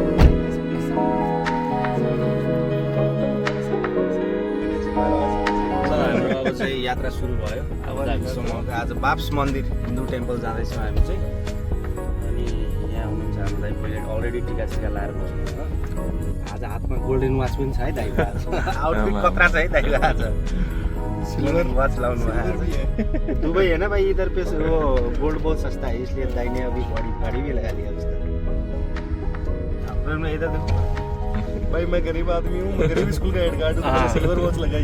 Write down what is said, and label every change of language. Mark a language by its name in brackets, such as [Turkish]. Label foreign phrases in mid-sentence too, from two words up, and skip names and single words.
[Nepali] अब चाहिँ यात्रा सुरु भयो। अब आज बाप्स मन्दिर हिन्दू टेम्पल जाँदैछौँ हामी चाहिँ। अनि यहाँ हुनुहुन्छ हाम्रो दाइ पहिले अलरेडी टिका सिका लाएर बस्नुहुन्छ। आज हातमा [English] golden watch [Nepali] पनि छ है दाइको। आउटफिट कत्रा छ है दाइको आज। सिल्वर वाच लाउनु है [Hindi] दुबई है ना भाई, इधर पे वो गोल्ड बहुत सस्ता है, इसलिए दाई ने अभी गाड़ी भी लगा लिया उसका। में इधर देखो भाई, मैं गरीब आदमी हूँ, मैं गरीब स्कूल का [English] head guard [Hindi] हूँ, [English] silver watch [Hindi] लगाई।